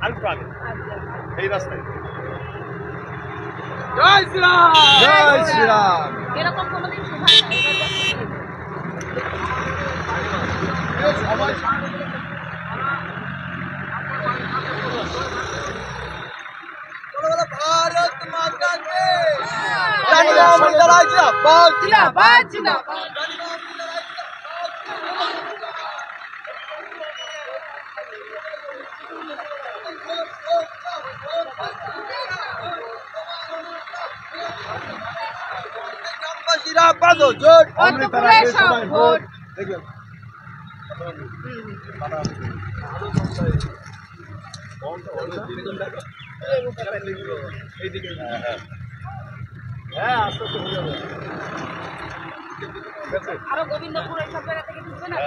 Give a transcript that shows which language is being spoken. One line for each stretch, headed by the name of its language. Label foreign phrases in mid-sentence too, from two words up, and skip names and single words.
Bangla: আগে এই রাস্তায়। জয় শ্রীরাম, জয় শ্রীরাম। এরকম কোনোদিন শোভা হয় না, এবার
Hindi: भारत माता के रानी मां अमृता जिंदाबाद, जिंदाबाद जिंदाबाद। जिंदाबाद जोट
Bangla: অন্তপুরে সব ভোট। আরো গোবিন্দপুর এইসব জায়গা থেকে ঢুকবে না।